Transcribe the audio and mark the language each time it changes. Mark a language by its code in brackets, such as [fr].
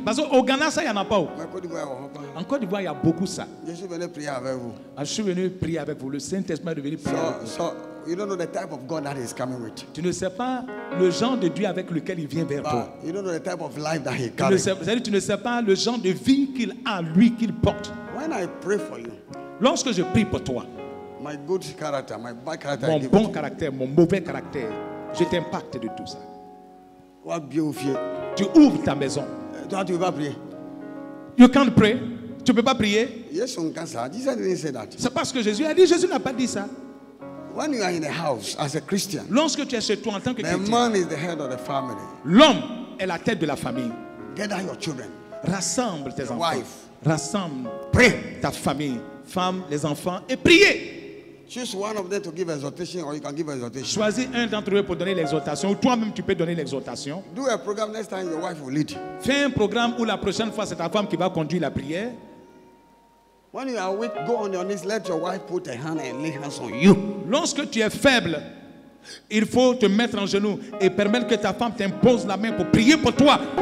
[fr] Parce qu'au Ghana, ça, il n'y en a pas. En Côte d'Ivoire, il y a beaucoup ça. Je suis venu prier avec vous. Je suis venu prier avec vous. Le Saint-Esprit est venu prier avec vous. [en] You don't know the type of God that is coming with. [fr] Tu ne sais pas le genre de Dieu avec lequel il vient vers toi. [en] You don't know the type of life that he carries. [fr] Tu ne sais pas le genre de vie qu'il a, lui, qu'il porte. [en] When I pray for you, [fr] lorsque je prie pour toi, [en] my good character, my bad character, [fr] mon bon caractère, mon mauvais caractère, je t'impacte de tout ça. Tu ouvres ta maison. Toi, tu ne peux pas prier. [en] You can't pray. [fr] Tu ne peux pas prier. [en] Yes, on can say. Jesus didn't say that. [fr] C'est parce que Jésus a dit. Jésus n'a pas dit ça. [en] When you are in a house as a Christian, [fr] lorsque tu es chez toi en tant que chrétien, [en] the man is the head of the family. [fr] L'homme est la tête de la famille. [en] Gather your children. [fr] Rassemble tes enfants. [en] Wife. [fr] Rassemble [en] Pray. [fr] Ta famille, femme, les enfants et priez. [en] Choose one of them to give exhortation, or you can give exhortation. [fr] Choisis un d'entre eux pour donner l'exhortation, ou toi-même tu peux donner l'exhortation. [en] Do a program next time your wife will lead. [fr] Fais un programme où la prochaine fois c'est ta femme qui va conduire la prière. [en] When you are weak, go on your knees. Let your wife put a hand and lay hands on you. [fr] Lorsque tu es faible, il faut te mettre en genoux et permettre que ta femme t'impose la main pour prier pour toi.